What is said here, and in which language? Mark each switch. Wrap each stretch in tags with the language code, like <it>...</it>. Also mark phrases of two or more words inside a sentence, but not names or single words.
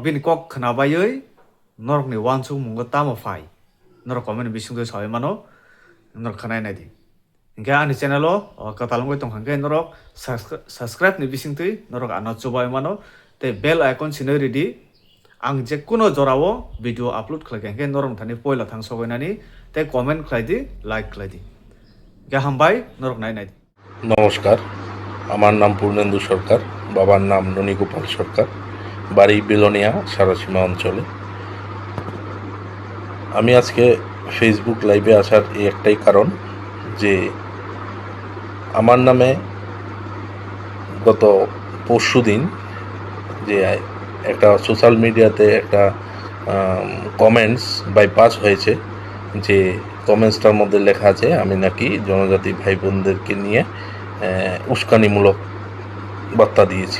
<trp>bin kok khana bayoi norok ni wansu mungo tamo phai norok comment bisungdo sawi mano norok khanai nai di ingka ani channel o katalongoi tong hangke norok subscribe ni bisingtui norok ano chubai mano te</trp> <en>bell icon</en> <trp>sinoi ready ang je kuno jorao</trp> <en>video upload</en> <trp>khlagenge norong thani poila thang sogoinani te comment khlaidi like khlaidi gahambai norok nai</trp> <bn>নমস্কার, আমার নাম পূর্ণেন্দু সরকার, বাবার নাম ননীগোপাল সরকার, বাড়ি বেলোনিয়া সারাসীমা অঞ্চলে। আমি আজকে ফেসবুক লাইভে আসার এই একটাই কারণ যে আমার নামে গত পরশুদিন যে একটা</bn> <en>social media</en> <bn>একটা</bn> <en>comments bypass</en> <bn>হয়েছে যে কমেন্টসটার মধ্যে লেখা আছে আমি নাকি জনজাতি ভাই বোনদেরকে নিয়ে উস্কানিমূলক বার্তা দিয়েছি।</bn>